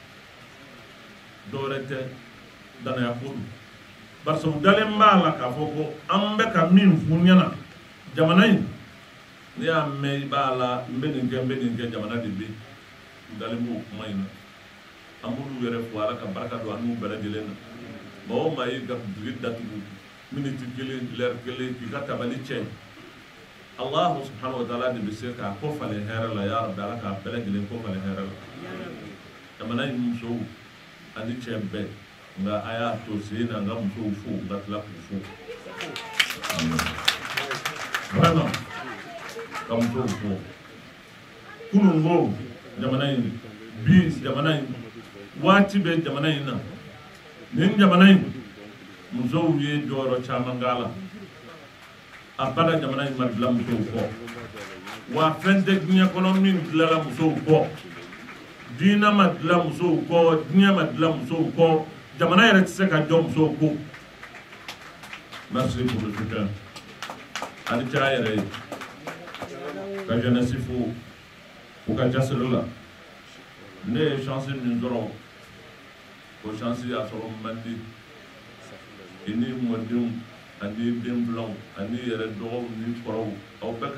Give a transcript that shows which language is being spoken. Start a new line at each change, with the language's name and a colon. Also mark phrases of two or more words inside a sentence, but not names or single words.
Bambara: dɔwɛrɛ tɛ danaya ko don barisa u dalen b'a la k'a fɔ ko an bɛ ka min f'u ɲɛna jamana in ne y'a mɛn i b'a la n bɛ nin kɛ jamana de bɛ dalen b'o kuma in na an b'olu yɛrɛ fo Ala ka barika don an n'u bɛɛ lajɛlen na maa o maa y'i ka butigi datugu miniti kelen lɛri kelen k'i ka tabali cɛ
Arabic: الله سبحانه وتعالى
Bambara: de bɛ se k'a ko falen hɛrɛ la
Arabic: يا رب
Bambara: Ala k'a bɛɛ lajɛlen ko falen hɛrɛ la jamana in musow ani cɛ bɛɛ nka a y'a to sen na n ka musow fo n ka tila k'u fo vraiment ka musow fo kunun ko jamana in bi jamana in waati bɛ jamana in na nin jamana in musow ye jɔyɔrɔ caman k'a la a bada jamana in ma dilan musow kɔ wa fɛn tɛ diɲɛ kɔnɔ min dilanla musow kɔ diinɛ ma dilan musow kɔ diɲɛ ma dilan musow kɔ jamana yɛrɛ tɛ se ka jɔ musow ko
French: merci pour le soutien
Bambara: ani cɛ a yɛrɛ ye ka jeunesse fo u ka jasiri la ne ye chance min sɔrɔ o chance y'a sɔrɔ man di i ni mɔdenw ani den filanw ani yɛrɛ dɔgɔw ni kɔrɔw aw bɛɛ